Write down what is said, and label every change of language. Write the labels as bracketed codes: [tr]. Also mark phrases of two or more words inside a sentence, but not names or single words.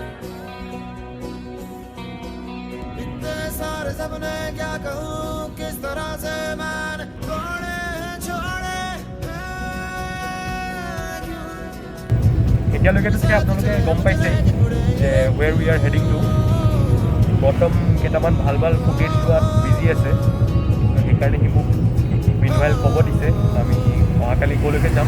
[hi] इतने सारे सपने क्या कहूँ, किस तरह से मैंने छोड़े छोड़े [as] এতিয়ালৈকেতো চাগে আপোনালোকে গম পাইছে যে [en] where we are heading to. [as] গৌতম কেইটামান ভাল ভাল ফুটেজ লোৱাত বিজি আছে, সেইকাৰণে সি মোক মিনৱাইল ক'ব দিছে আমি অহাকালি ক'লৈকে যাম.